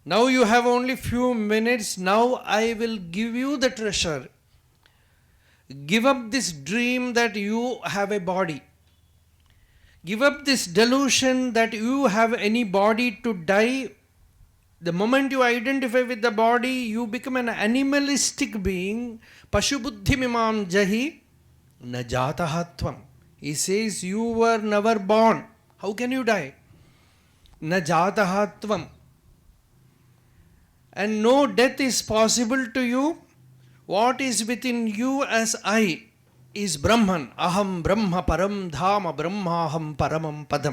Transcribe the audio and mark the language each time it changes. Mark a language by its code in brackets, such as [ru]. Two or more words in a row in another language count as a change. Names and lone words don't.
[en] Now you have only few minutes. Now I will give you the treasure. Give up this dream that you have a body. Give up this delusion that you have any body to die. The moment you identify with the body, you become an animalistic being. [sa] Pashubuddhi mimam jahi na jatahatvam. [en] He says, you were never born. How can you die? [sa] Na jatahatvam. [en] And no death is possible to you. What is within you as I is Brahman. [sa] Aham Brahma Param Dhama Brahmaham Paramam Padam.